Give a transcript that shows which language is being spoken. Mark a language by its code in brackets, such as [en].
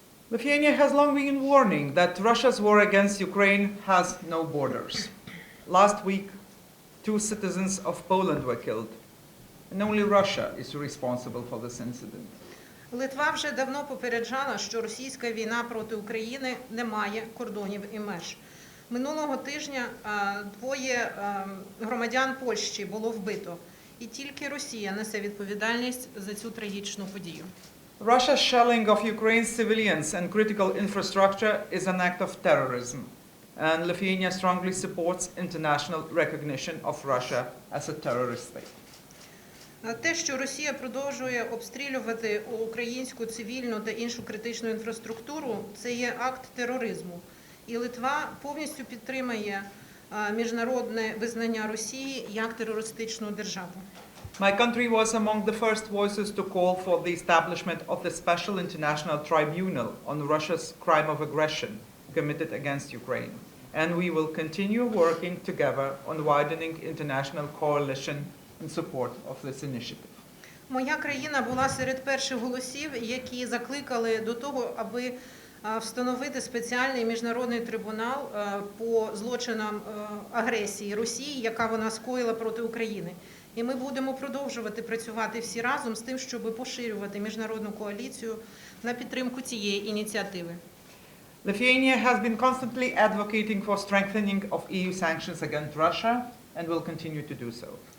[en] Lithuania has long been warning that Russia's war against Ukraine has no borders. Last week, 2 citizens of Poland were killed, and only Russia is responsible for this incident. [uk] Литва вже давно попереджала, що російська війна проти України не має кордонів і меж. Минулого тижня 2 громадян Польщі було вбито, і тільки Росія несе відповідальність за цю трагічну подію. [en] Russia's shelling of Ukraine's civilians and critical infrastructure is an act of terrorism, and Lithuania strongly supports international recognition of Russia as a terrorist state. [uk] Те, що Росія продовжує обстрілювати українську цивільну та іншу критичну інфраструктуру, це є акт тероризму. І Литва повністю підтримує міжнародне визнання Росії як терористичну державу. [en] My country was among the first voices to call for the establishment of the Special International Tribunal on Russia's crime of aggression committed against Ukraine, and we will continue working together on widening international coalition in support of this initiative. [uk] Моя країна була серед перших голосів, які закликали до того, аби встановити спеціальний міжнародний трибунал по злочинам агресії Росії, яка вона скоїла проти України. І ми будемо продовжувати працювати всі разом з тим, щоб поширювати міжнародну коаліцію на підтримку цієї ініціативи. [en] Lithuania has been constantly advocating for strengthening of EU sanctions against Russia and will continue to do so.